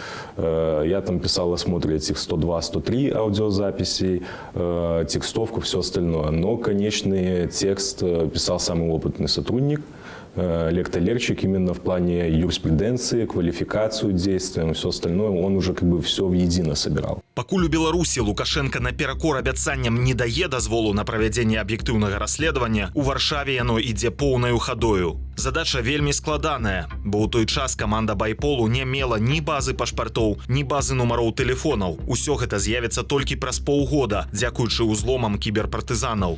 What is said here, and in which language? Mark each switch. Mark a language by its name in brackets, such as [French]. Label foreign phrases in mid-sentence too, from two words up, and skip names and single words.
[Russian] Я там писал осмотр этих 102-103 аудиозаписей, текстовку, все остальное. Но конечный текст писал самый опытный сотрудник, лектор-лерчик именно в плане юриспруденции, квалификацию действия и все остальное, он уже как бы все воедино собирал. [Belarusian] Пакуль у Беларусі Лукашенко наперакор абяцанням не дае дазволу на правядзенне аб'ектыўнага расследавання, у Варшаве яно ідзе поўнаю хадою. Задача вельмі складаная, бо ў той час каманда Байполу не мела ні базы пашпартоў, ні базы нумароў тэлефонаў. Усё гэта з'явіцца толькі праз паўгода, дзякуючы ўзломам кіберпартызанаў.